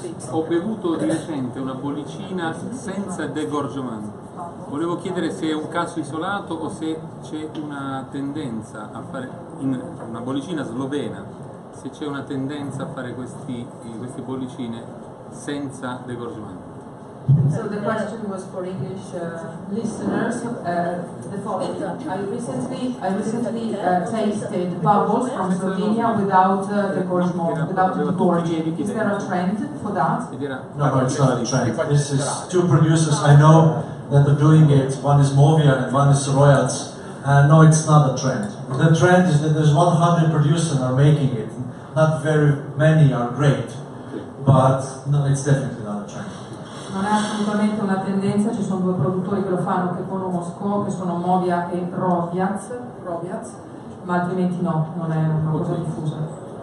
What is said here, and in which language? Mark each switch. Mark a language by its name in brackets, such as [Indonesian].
[Italian] Ho bevuto di recente una bollicina senza degorgement. Volevo chiedere se è un caso isolato o se c'è una tendenza a fare, in una bollicina slovena, se c'è una tendenza a fare queste bollicine senza degorgement. [English] So the question was for English listeners. The following: I recently tasted bubbles from Slovenia without degorgement, without degorging. Is there a trend for that? No, it's not a trend. This is 2 producers I know that are doing it. One is Movia and one is Royals. No, it's not a trend. The trend is that there's 100 producers that are making it. Not very many are great, but no, it's definitely not a trend. [Italian] Non è assolutamente una tendenza, ci sono 2 produttori che lo fanno, che conosco, che sono Movia e Roviaz, ma altrimenti no, non è una cosa diffusa.